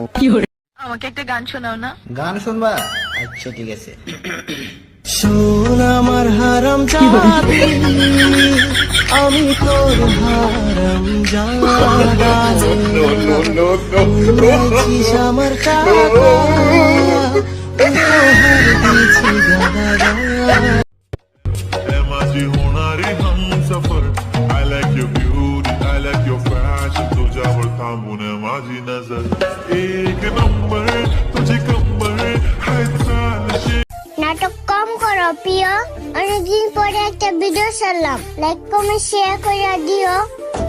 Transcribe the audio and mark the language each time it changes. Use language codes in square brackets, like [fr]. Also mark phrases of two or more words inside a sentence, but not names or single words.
[bn] আমাকে একটা গান শোনাও না। গান শুনবা? আচ্ছা ঠিক আছে। শোন আমার হারাম জাদি, আমি তোর হারাম জাদি, আমার টাকা [mr] माझी होणारी हमसफर [en] I like your beauty, I like your fashion, [mr] तुझ्यावर थांबून माझी नजर एक नंबर तुझी कंबर हाय चालशे। [bn] নাটক কম করো প্রিয়, অনেকদিন পরে একটা ভিডিও ছাড়লাম, [en] like comment share [bn] করে দিও।